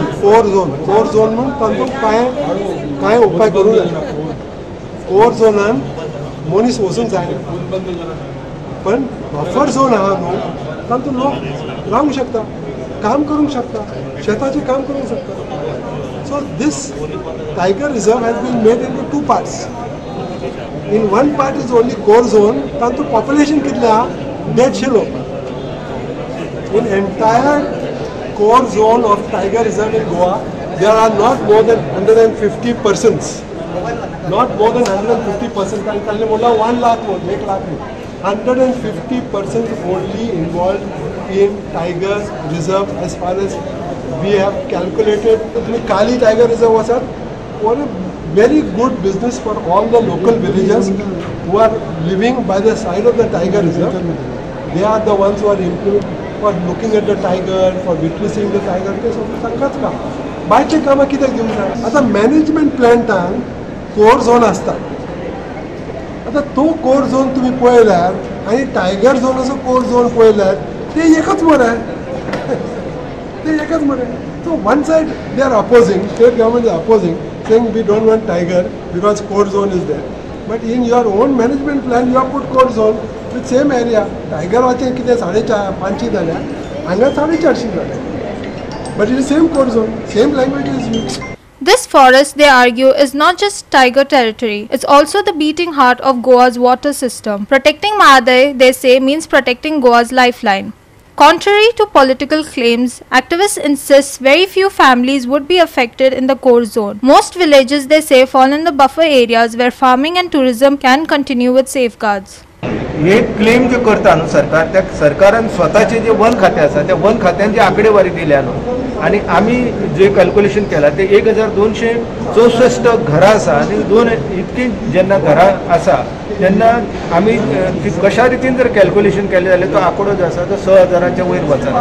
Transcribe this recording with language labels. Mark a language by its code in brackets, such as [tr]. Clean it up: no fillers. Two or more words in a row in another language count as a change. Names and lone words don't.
[en] core zone [kok] म्हणून तांचो कांय उपाय करूंक जायना. [en] core zonan [kok] मनीस वचूंक जायना, पण [en] buffer zone [kok] आहा न्हू, तातूंत लोक रावंक शकता, काम करूंक शकता, शेताचें काम करूंक शकता. [en] So this tiger reserve has been made into 2 parts. In one part is only core zone, [kok] तांचो पॉप्युलेशन कितलें आहा? 150 लोक. [en] In entire core zone of Tiger Reserve in Goa, there are not more than 150 persons. Not more than 150 persons. [kok] कारण बोला 1 लाख म्हणून 1 लाख नाही. [en] 150 persons only involved in Tiger Reserve as far as we have calculated. [kok] तुम्ही काली Tiger Reserve वसात, [en] what a very good business for all the local villagers who are living by the side of the Tiger Reserve. They are the ones who are improved for looking at the tiger, for witnessing the tiger. [kok] ते सगळं तांकांच काम. बायचे कामां कित्याक दिवंक जाय? आतां [en] management plantan core zone [kok] आसता. आतां तो [en] core zone [kok] तुमी पळयल्यार आनी [en] tiger zonacho core zone [kok] पळयल्यार ते एकच मरे. ते एकच मरे. [en] So one side they are opposing, state government is opposing, saying we don't want tiger because core zone is there. But in your own management plan you have put core zone with same area. [kok] Tiger वाचे कितें 550 जाल्या, हांगा 450 जाल्या. [en] But it is same core zone, same language is used. This forest, they argue, is not just tiger territory, it's also the beating heart of Goa's water system. Protecting Mahadai, they say, means protecting Goa's lifeline. Contrary to political claims, activists insist very few families would be affected in the core zone. Most villages, they say, fall in the buffer areas where farming and tourism can continue with safeguards. [kok] हे क्लेम जे करता न्हू सरकार, त्या सरकारान स्वताचे जे वन खातें आसा त्या वन खात्यान जी आंकडेवारी दिल्या न्हू, आनी आमी जे कॅल्क्युलेशन केला ते 1264 घरां आसा आनी इतकी जेन्ना घरां आसा तेन्ना आमी कशा रितीन जर कॅल्क्युलेशन केलें जाल्यार तो आंकडो जो आसा तो 6,000च्या वयर वचना.